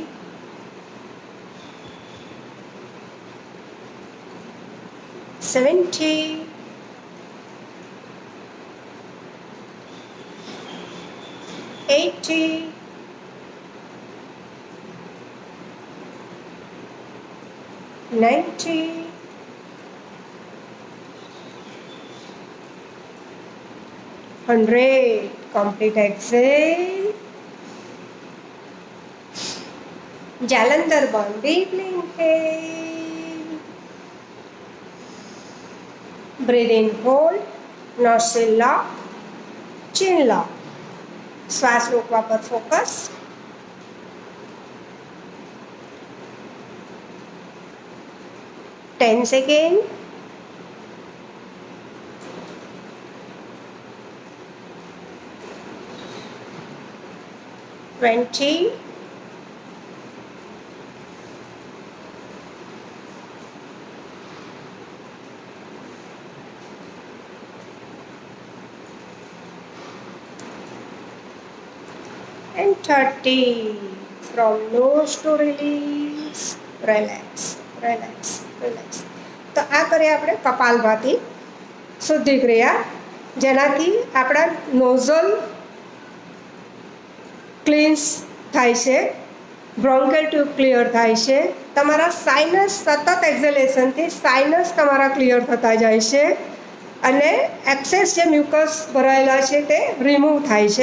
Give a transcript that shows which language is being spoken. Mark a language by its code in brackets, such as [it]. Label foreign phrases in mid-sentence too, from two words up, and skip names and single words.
[en] 70, 80, 90, 100. Complete exhale. [gu] જાલંધર બંધ. [en] Deeply inhale. Breathe in, hold. Nostril lock. Chin lock. [gu] શ્વાસ રોકવા પર ફોકસ. 10 સેકન્ડ. [en] 20, and 30. From nose to release, relax, relax, relax. [gu] તો આ કરીએ આપણે કપાલભાતી શુદ્ધિ ક્રિયા, જેનાથી આપણા [en] nasal cleanse [gu] થાય છે, [en] bronchial tube clear [gu] થાય છે, તમારા સાઇનસ સતત એક્ઝેલેશનથી સાઇનસ તમારા ક્લિયર થતા જાય છે અને એક્સેસ જે મ્યુકસ ભરાયેલા છે તે રિમૂવ થાય છે.